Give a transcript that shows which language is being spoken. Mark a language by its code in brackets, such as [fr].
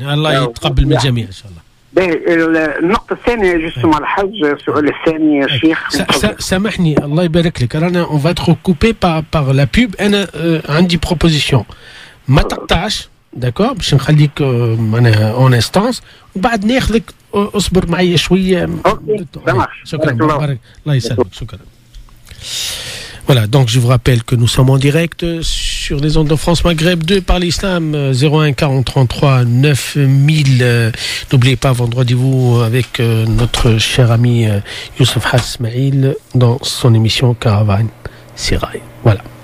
[ar] Allah يتقبل من الجميع إن شاء الله. النقطة الثانية جسم الحج السؤال الثاني يا شيخ سامحني الله يبارك لك رانا [fr] on va être coupé par la pub. [ar] أنا عندي proposition ما تقطعش d'accord باش نخليك en instance وبعد ناخذك اصبر معي شوية. شكرا الله يسلمك شكرا. [fr] Voilà, donc je vous rappelle que nous sommes en direct sur les ondes de France Maghreb 2 par l'Islam, 01 40 33 9000. N'oubliez pas, vendredi-vous avec notre cher ami Youssef Hasmaïl dans son émission Caravane Sirail. Voilà.